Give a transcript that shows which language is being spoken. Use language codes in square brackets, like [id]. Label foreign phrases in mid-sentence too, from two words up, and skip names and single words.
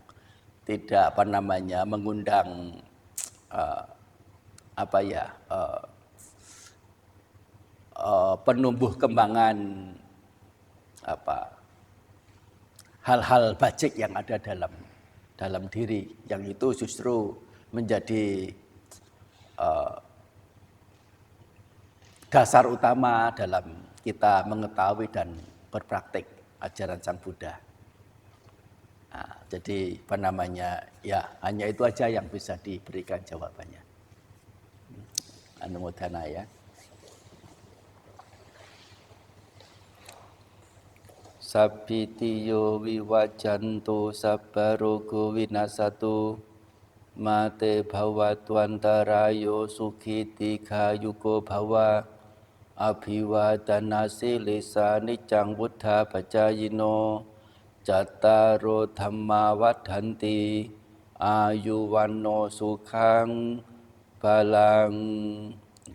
[id] mengundang penumbuh kembangan hal-hal bajik yang ada dalam diri, yang itu justru menjadi dasar utama dalam kita mengetahui dan berpraktik ajaran Sang Buddha. Nah, jadi ya hanya itu aja yang bisa diberikan jawabannya. Anumodana ya. [pi] Sabbitiyo viwajantu sabbarogo vinasatu mate bhavatwantarayo sukhiti khayuko bhava abhiwadana silisa nicang buddha bajayino cattaro dhamma vadhanti ayuwanno sukhang balang.